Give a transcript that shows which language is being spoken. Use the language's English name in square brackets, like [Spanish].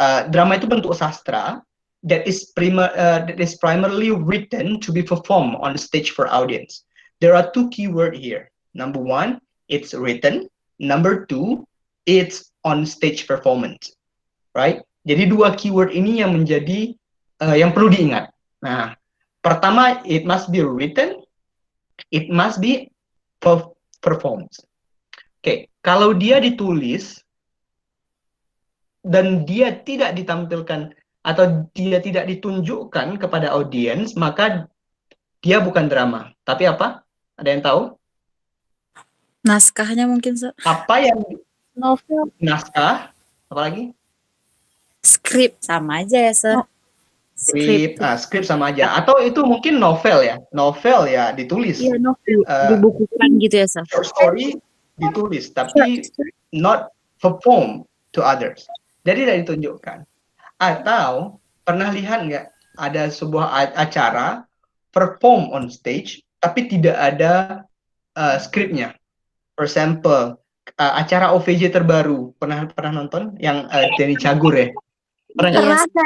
[Indonesian] Drama itu bentuk sastra [English] that is primarily written to be performed on the stage for audience. There are 2 keywords here. Number 1, it's written. Number 2, it's on stage performance, right? [Indonesian] Jadi 2 keyword ini yang menjadi yang perlu diingat. Nah, pertama, [English] it must be written, it must be performed. [Indonesian] Oke, kalau dia ditulis dan dia tidak ditampilkan atau dia tidak ditunjukkan kepada audiens, maka dia bukan drama. Tapi apa? Ada yang tahu? Naskahnya mungkin, Sir. Apa yang Novel. naskah? Apalagi? Skrip sama aja ya, Sir. Skrip sama aja. Atau itu mungkin novel ya. Novel ya ditulis. Iya, novel. Dibukukan gitu ya, Sir. [English] Short story [Indonesian] ditulis, tapi [English] not perform to others. [Indonesian] Jadi tidak ditunjukkan. Atau pernah lihat nggak ada sebuah acara [English] perform on stage, [Indonesian] tapi tidak ada skripnya. [English] For example, [Indonesian] acara OVJ terbaru pernah nonton yang Denny Cagur ya? Pernah?